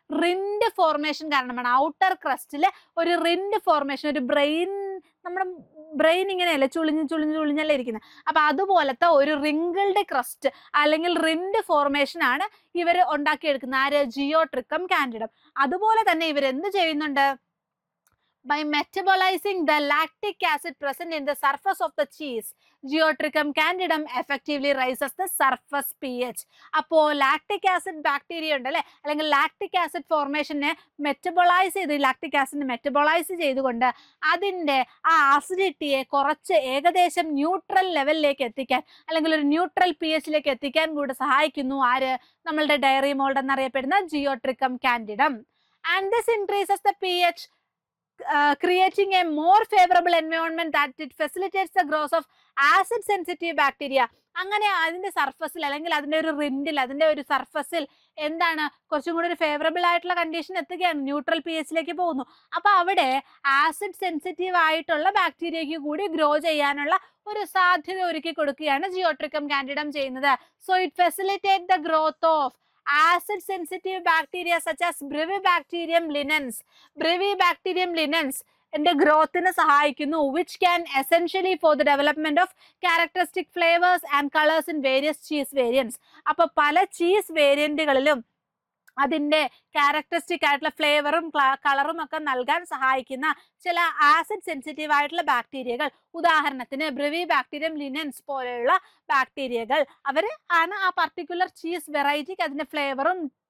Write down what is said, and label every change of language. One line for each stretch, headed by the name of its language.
Malayalam: Rind formation കാരണമാണ്. Outer ക്രസ്റ്റില് ഒരു rind formation, ഒരു ബ്രെയിൻ, നമ്മുടെ ബ്രെയിൻ ഇങ്ങനെയല്ലേ ചുളിഞ്ഞല്ലേ ഇരിക്കുന്നത്. അപ്പൊ അതുപോലത്തെ ഒരു റിങ്കിൾഡ് ക്രസ്റ്റ് അല്ലെങ്കിൽ റിൻഡ് ഫോർമേഷൻ ആണ് ഇവർ ഉണ്ടാക്കിയെടുക്കുന്നത്. ആര്? ജിയോട്രിക്കം കാൻഡിഡം. അതുപോലെ തന്നെ ഇവർ എന്ത് ചെയ്യുന്നുണ്ട്?
English: By metabolizing the lactic acid present in the surface of the cheese, Geotrichum candidum effectively raises the surface pH.
Malayalam: അപ്പോൾ ലാക്ടിക് ആസിഡ് ബാക്ടീരിയ ഉണ്ടല്ലേ, അല്ലെങ്കിൽ ലാക്ടിക് ആസിഡ് ഫോർമേഷനെ മെറ്റബോളൈസ് ചെയ്ത്, ലാക്ടിക് ആസിഡ് മെറ്റബോളൈസ് ചെയ്തുകൊണ്ട് അതിൻ്റെ ആ ആസിഡിറ്റിയെ കുറച്ച് ഏകദേശം ന്യൂട്രൽ ലെവലിലേക്ക് എത്തിക്കാൻ, അല്ലെങ്കിൽ ഒരു ന്യൂട്രൽ pHയിലേക്ക് എത്തിക്കാൻ കൂടെ സഹായിക്കുന്നു ആര്? നമ്മളുടെ ഡയറി മോൾഡ് എന്നറിയപ്പെടുന്ന ജിയോട്രിക്കം കാൻഡിഡം.
English: And this increases the pH, creating a more favorable environment that it facilitates the growth of acid sensitive bacteria.
Malayalam: അങ്ങനെ അതിന്റെ സർഫസിൽ, അല്ലെങ്കിൽ അതിന്റെ ഒരു റിൻഡിൽ, അതിന്റെ ഒരു സർഫസിൽ എന്താണ് കുറച്ചും കൂടി ഒരു ഫേവറബിൾ ആയിട്ടുള്ള കണ്ടീഷൻ എത്തുകയാണ്, ന്യൂട്രൽ pHയിലേക്ക് പോകുന്നു. അപ്പൊ അവിടെ ആസിഡ് സെൻസിറ്റീവ് ആയിട്ടുള്ള ബാക്ടീരിയയ്ക്ക് കൂടി ഗ്രോ ചെയ്യാനുള്ള ഒരു സാധ്യത ഒരുക്കി കൊടുക്കുകയാണ് ജിയോട്രിക്കം കാൻഡിഡം ചെയ്യുന്നത്.
English: So it facilitate the growth of acid sensitive bacteria such as Brevibacterium linens. Brevibacterium linens
Malayalam: ന്റെ ഗ്രോത്തിന് സഹായിക്കുന്നു,
English: which can essentially for the development of characteristic flavors and colors in various cheese variants.
Malayalam: അപ്പൊ പല ചീസ് വേരിയന്റുകളിലും അതിന്റെ characteristic ആയിട്ടുള്ള ഫ്ലേവറും കളറും ഒക്കെ നൽകാൻ സഹായിക്കുന്ന ചില ആസിഡ് സെൻസിറ്റീവ് ആയിട്ടുള്ള ബാക്ടീരിയകൾ, ഉദാഹരണത്തിന് ബ്രെവിബാക്ടീരിയം ലിനൻസ് പോലെയുള്ള ബാക്ടീരിയകൾ, അവർ ആണ് ആ പർട്ടിക്കുലർ ചീസ് വെറൈറ്റിക്ക് അതിന്റെ ഫ്ലേവറും